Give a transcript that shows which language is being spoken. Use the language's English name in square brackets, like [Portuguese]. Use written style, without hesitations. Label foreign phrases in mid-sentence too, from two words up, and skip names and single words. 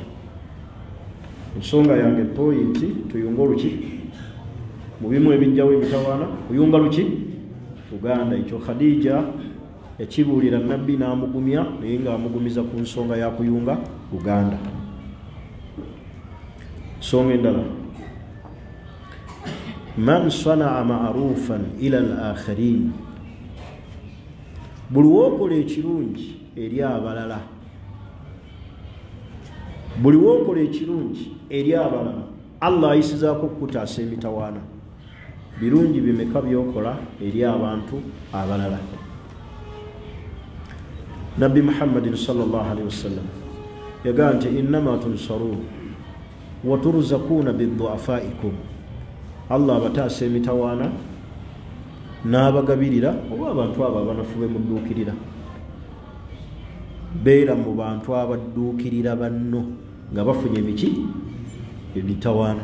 [Ganda] Ensonga yange pointi tuyunga oluki mu bimu ebijjawo emitawaana, kuyunga luki luganda. Ekyo Khadija yakibuulira nabbi n'amugumya, naye ng'amugumiza ku nsonga ya kuyunga luganda. Nsonga endala, [Arabic] من صنع معروفا إلى الآخرين, [Ganda] buli wookola ekirungi eri abalala, buli wookola ekirungi eri abalala, Allah ayisizaako okukutaasa emitawaana. Birungi bimeka byokola eri abantu abalala. Nabbi Muhammadin [Arabic] صلى الله عليه وسلم [Ganda] yagamba nti [Arabic] إنما تنصرون وترزقون بضعفائكم, [Ganda] Allah abataasa emitawaana n'abagabirira oba abantu abo abanafu bemudduukirira. Beera mu bantu abadduukirira banno nga bafunye emiki emitawaana.